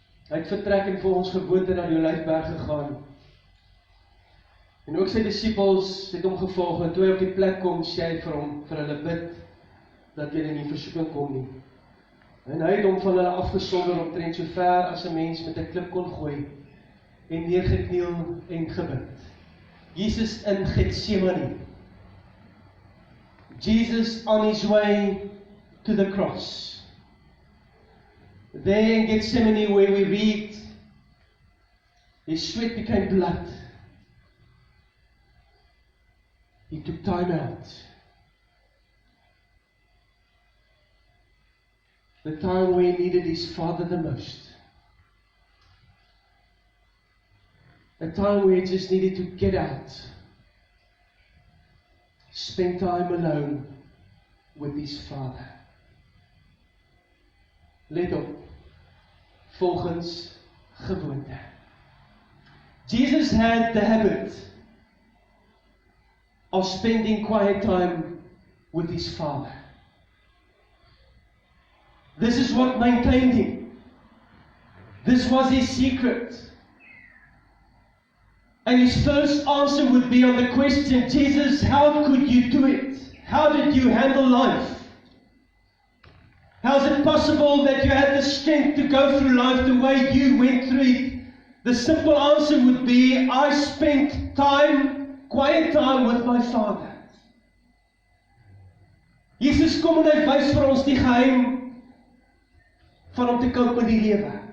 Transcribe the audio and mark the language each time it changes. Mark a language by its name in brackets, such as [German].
[Afrikaans] Hy het vertrek en volgens gewoonte na die Olyfberg gegaan. En ook sy disippels het hom gevolg, en toe hy op die plek kom, sê hy vir hulle bid, dat julle nie in versoeking kom nie. En hy het hom van hulle afgesonder omtrent so ver as 'n mens met 'n klip kon gooi, en neergekniel en gebid. Jesus in Getsemane. [English] Jesus on his way to the cross. There in Gethsemane where we read, his sweat became blood. He took time out. The time where he needed his Father the most. A time where he just needed to get out. Spend time alone with his Father. [Afrikaans] Let op, volgens gewoonte. [English] Jesus had the habit of spending quiet time with his Father. This is what maintained him. This was his secret. And his first answer would be on the question, Jesus, how could you do it? How did you handle life? How is it possible that you had the strength to go through life the way you went through it? The simple answer would be, I spent time, quiet time with my Father. [Afrikaans] Jesus kom en hy wys vir ons die geheim van om te koop met die lewe.